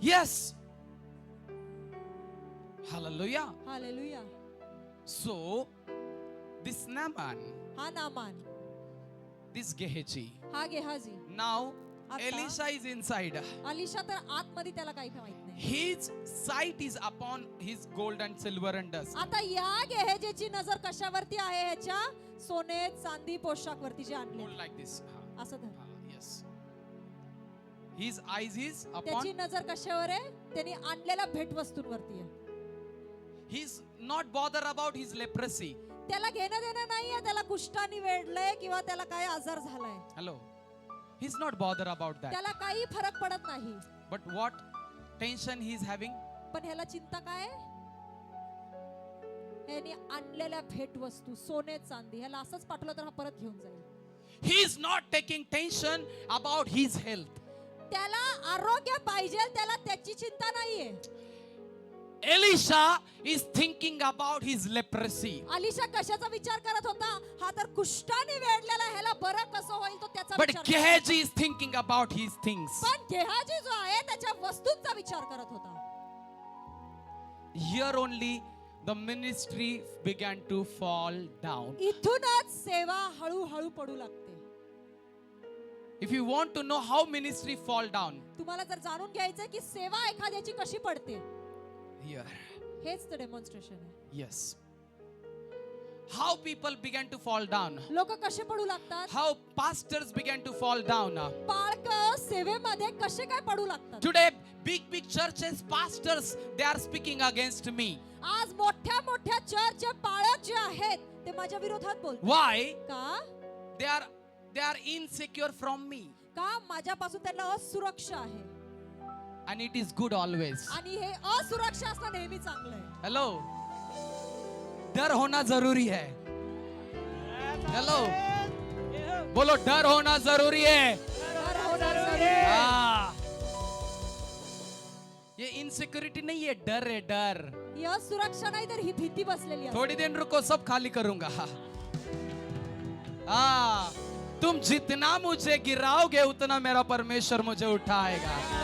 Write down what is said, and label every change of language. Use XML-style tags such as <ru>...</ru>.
<en>Yes. Hallelujah.</en> <mr>Hallelujah.</mr> <en>So, this Naaman,</en> <mr>हा Naaman,</mr> <en>this Gehazi,</en> <mr>हा Gehazi,</mr> <en>now</en> <mr>आता</mr> <en>Elisha is inside.</en> <mr>Alisha तर आतमध्ये त्याला काही माहित नाही.</mr> <en>His sight is upon his gold and silver and dust.</en> <mr>आता या गेहेजेची नजर कशावरती आहे? ह्याच्या सोने चांदी पोशाख वरती जे आणले,</mr> <en>Hold like this.</en> <mr>असं धर.</mr> <en>Yes. His eyes is</en> <mr>त्याची</mr> <en>upon.</en> <mr>नजर कशावर आहे? त्यांनी आणलेल्या भेटवस्तूंवरती आहे.</mr> <en>He's not bothered about his leprosy.</en> <mr>त्याला घेणं देणं नाहीये, त्याला कुष्ठाने वेढलंय किंवा त्याला काय आजार झालाय,</mr> <en>Hello. He's not bothered about that.</en> <mr>त्याला काही फरक पडत नाही.</mr> <en>But what tension he's having?</en> <mr>पण ह्याला चिंता काय आहे? ह्याने आणलेल्या भेटवस्तू, सोने चांदी, ह्याला असंच पाठवलं तर हा परत घेऊन जाईल.</mr> <en>He's not taking tension about his health.</en> <mr>त्याला आरोग्य पाहिजे, त्याला त्याची चिंता नाहीये.</mr> <en>Elisha is thinking about his leprosy.</en> <mr>Alisha कशाचा विचार करत होता? हा तर कुष्ठाने वेढलेला, ह्याला बरं कसं होईल तो त्याचा</mr> <en>But</en> <mr>विचार करत होता.</mr> <en>Gehazi is thinking about his things.</en> <mr>पण गेहाजी जो आहे त्याच्या वस्तूंचा विचार करत होता.</mr> <en>Here only the ministry began to fall down.</en> <mr>इथूनच सेवा हळूहळू पडू लागते.</mr> <en>If you want to know how ministry fall down,</en> <mr>तुम्हाला जर जाणून घ्यायचंय की सेवा एखाद्याची कशी पडते,</mr> <en>here.</en> <mr>हेच तर डेमॉन्स्ट्रेशन आहे.</mr> <en>Yes. How people began to fall down.</en> <mr>लोक कसे पडू लागतात,</mr> <en>How pastors began to fall down.</en> <mr>पालक सेवेमध्ये कसे काय पडू लागतात.</mr> <en>Today, big churches, pastors, they are speaking against me.</en> <mr>आज मोठ्या मोठ्या चर्चचे पालक जे आहेत ते माझ्या विरोधात बोलतात.</mr> <en>Why?</en> <mr>का?</mr> <en>They are insecure from me.</en> <mr>का? माझ्यापासून त्यांना असुरक्षा आहे.</mr> <en>And it is good always.</en> <mr>आणि हे असुरक्षा असणं नेहमी चांगलं आहे.</mr> <hi>Hello. डर होना जरूरी है. हेलो, बोलो डर होना जरूरी है. डर होना जरूरी आहे. हाँ. ये इनसिक्योरिटी नहीं है, डर है, डर.</hi> <mr>ही असुरक्षा नाही तर ही भीती बसलेली आहे.</mr> <hi>थोड़ी देर रुको, सब खाली करूंगा. हाँ, तुम जितना मुझे गिराओगे उतना मेरा परमेश्वर मुझे उठाएगा.</hi>